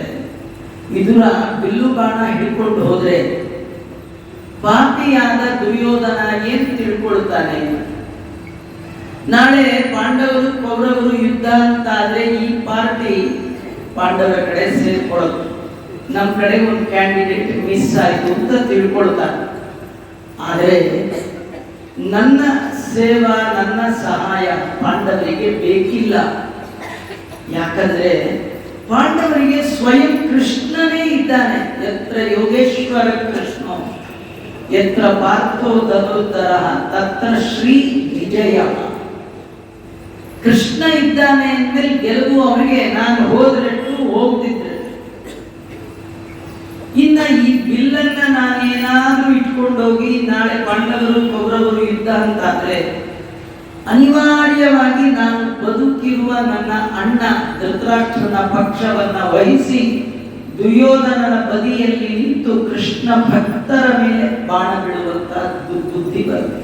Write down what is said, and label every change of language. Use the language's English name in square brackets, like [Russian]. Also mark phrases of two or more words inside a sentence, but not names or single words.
[Kannada] ವಿದುರ ಬಿಲ್ಲು ಬಾಣ ಹಿಡ್ಕೊಂಡು ಹೋದ್ರೆ ಪಾಪಿಯಾದ ದುರ್ಯೋಧನ ಏನ್ ತಿಳ್ಕೊಳ್ತಾನೆ, ನಾಳೆ ಪಾಂಡವರು ಕೌರವರು ಯುದ್ಧ ಅಂತ ಆದ್ರೆ ಈ ಪಾರ್ಟಿ ಪಾಂಡವರ ಕಡೆ ಸೇರ್ಕೊಳ್ಳೋದು, ನಮ್ಮ ಕಡೆ ಒಂದು [English] candidate miss [Kannada] ಆಯ್ತು ಅಂತ ತಿಳ್ಕೊಳ್ತಾನೆ. ಆದರೆ ನನ್ನ ಸೇವಾ, ನನ್ನ ಸಹಾಯ ಪಾಂಡವರಿಗೆ ಬೇಕಿಲ್ಲ. ಯಾಕಂದ್ರೆ ಪಾಂಡವರಿಗೆ ಸ್ವಯಂ ಕೃಷ್ಣನೇ ಇದ್ದಾನೆ. [Sanskrit] ಯತ್ರ ಯೋಗೇಶ್ವರ ಕೃಷ್ಣ ಯತ್ರ ಪಾರ್ಥೋ ಧನುರ್ಧರ ತತ್ರ ಶ್ರೀ ವಿಜಯ. [Kannada] ಕೃಷ್ಣ ಇದ್ದಾನೆ ಅಂದ್ಮೇಲೆ ಗೆಲುವು ಅವನಿಗೆ. ನಾನು ಹೋದ್ರೆಟ್ಟು, ಹೋಗ್ತಿದ್ರೆ. ಇನ್ನ ಈ ಬಿಲ್ಲನ್ನ ನಾನೇನಾದ್ರೂ ಇಟ್ಕೊಂಡೋಗಿ ನಾಳೆ ಪಾಂಡವರು ಕೌರವರು ಯುದ್ಧ ಅಂತಾದ್ರೆ ಅನಿವಾರ್ಯವಾಗಿ ನಾನು ಬದುಕಿರುವ ನನ್ನ ಅಣ್ಣ ಧೃತರಾಷ್ಟ್ರನ ಪಕ್ಷವನ್ನ ವಹಿಸಿ ದುರ್ಯೋಧನನ ಬದಿಯಲ್ಲಿ ನಿಂತು ಕೃಷ್ಣ ಭಕ್ತರ ಮೇಲೆ ಬಾಣ ಬಿಡುವಂತ ಬುದ್ಧಿ ಬರುತ್ತೆ.